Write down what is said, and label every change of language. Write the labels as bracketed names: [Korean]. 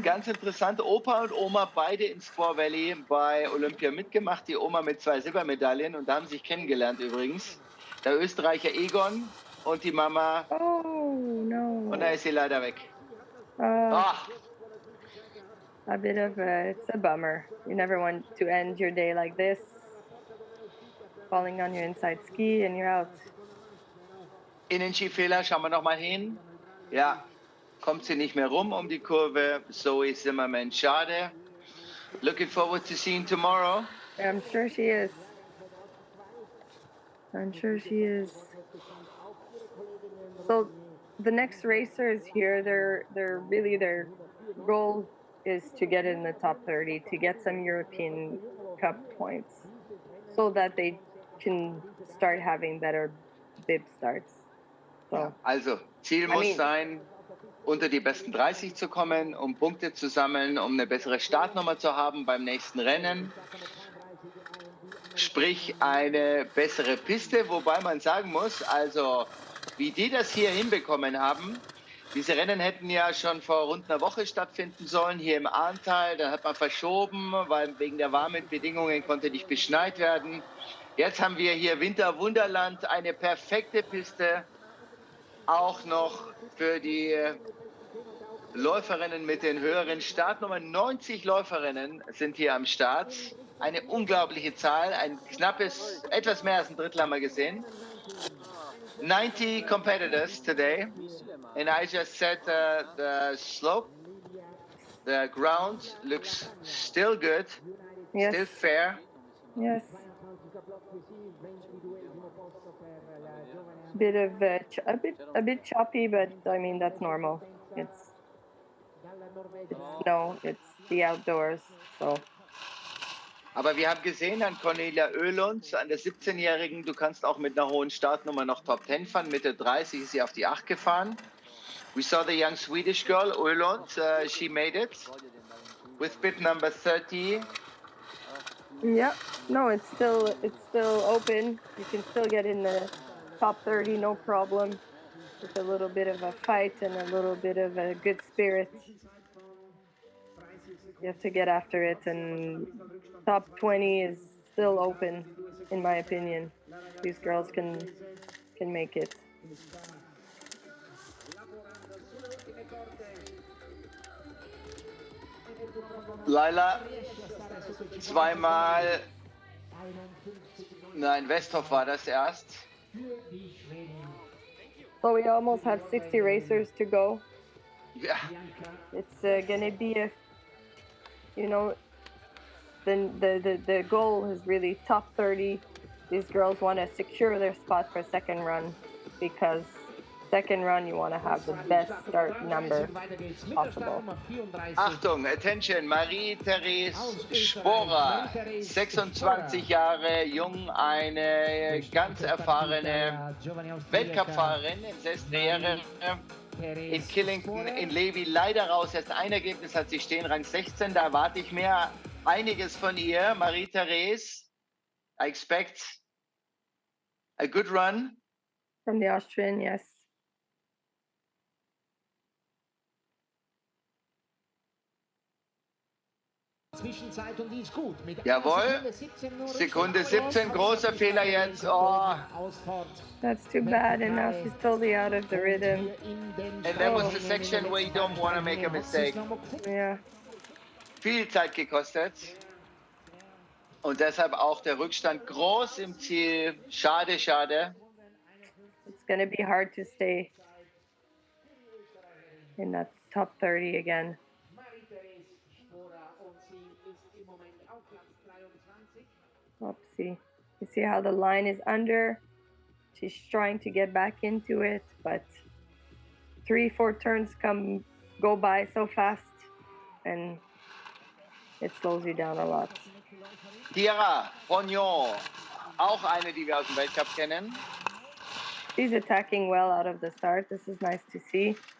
[German] Ganz interessant, Opa und Oma beide in Squaw Valley bei Olympia mitgemacht. Die Oma mit 2 Silbermedaillen und da haben sich kennengelernt übrigens. Der Österreicher Egon und die Mama. [English] Oh, no. [German] Und da ist sie leider weg. [English] A bit of it's a bummer. You never want to end your day like this. Falling on your inside ski and you're out. [German] Innenskifehler, schauen wir nochmal hin. Ja, kommt sie nicht mehr rum um die Kurve. Zoe Zimmerman, schade. [English] Looking forward to seeing tomorrow. I'm sure she is. I'm sure she is. So the next racers here, they're really their goal is to get in the top 30, to get some European Cup points, so that they can start having better bib starts. So, [German] ja, also, Ziel muss sein, unter die besten 30 zu kommen, um Punkte zu sammeln, um eine bessere Startnummer zu haben beim nächsten Rennen. Sprich, eine bessere Piste, wobei man sagen muss, also, wie die das hier hinbekommen haben, diese Rennen hätten ja schon vor rund einer Woche stattfinden sollen, hier im Ahrntal. Dann hat man verschoben, weil wegen der warmen Bedingungen konnte nicht beschneit werden. Jetzt haben wir hier Winterwunderland, eine perfekte Piste. Auch noch für die Läuferinnen mit den höheren Startnummern. 90 Läuferinnen sind hier am Start. Eine unglaubliche Zahl, ein knappes, etwas mehr als ein Drittel haben wir gesehen. [English] 90 competitors today. And I just said the slope, the ground looks still good, yes. Still fair. Yes. Bit of a bit choppy, but I mean that's normal. It's snow. It's the outdoors. So. [German] Aber wir haben gesehen an Cornelia Oehlund, an der 17-Jährigen, du kannst auch mit einer hohen Startnummer noch Top 10 fahren. Mitte 30 ist sie auf die 8 gefahren. [English] We saw the young Swedish girl, Oehlund. She made it with bib number 30. Yeah, no, it's still open. You can still get in the top 30, no problem. With a little bit of a fight and a little bit of a good spirit. You have to get after it, and top 20 is still open, in my opinion. These girls can make it. [German] Laila, zweimal, nein, Westhoff war das erst. [English] So we almost have 60 racers to go. [German] Ja. [English] It's gonna be a, you know, the goal is really top 30. These girls want to secure their spot for second run, because second run you want to have the best start number possible. [German] Achtung, [English] attention, [German] Marie-Therese Sporer, 26 Jahre jung, eine ganz erfahrene Weltcup-Fahrerin, Karriere in Killington, in Levi, leider raus. Erst ein Ergebnis hat sie stehen, Rang 16, da erwarte ich mehr, einiges von ihr. [English] Marie-Therese, I expect a good run. From the Austrian, yes. [German] Zwischenzeit und die ist gut. Mit Jawohl, Sekunde 17, großer Fehler jetzt. Oh. [English] That's too bad, and now she's totally out of the rhythm. And that was the section where you don't want to make a mistake. Yeah. [German] Viel Zeit gekostet. Und deshalb auch der Rückstand groß im Ziel. Schade, schade. [English] It's going to be hard to stay in that top 30 again. Oopsie. You see how the line is under? She's trying to get back into it, but 3-4 turns go by so fast, and it slows you down a lot. [German] Tiara Pognon, auch eine, die wir aus dem Weltcup kennen. [English] She's attacking well out of the start. This is nice to see.